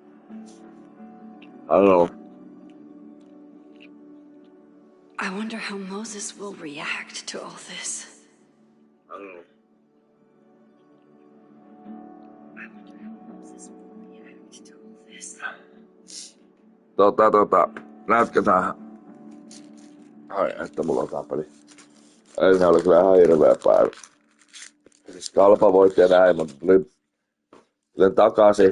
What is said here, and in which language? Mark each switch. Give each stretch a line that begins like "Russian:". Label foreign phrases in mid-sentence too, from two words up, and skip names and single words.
English: Hello. I wonder how Moses will react to all this. Hello. I wonder how Moses will react to all this.
Finnish: Näetkö tää? Ai, että mulla on tapeli. Eilen oli kyllä ihan hirveä päivä. Siis kalpa voitti ja näin, mutta tulin takaisin.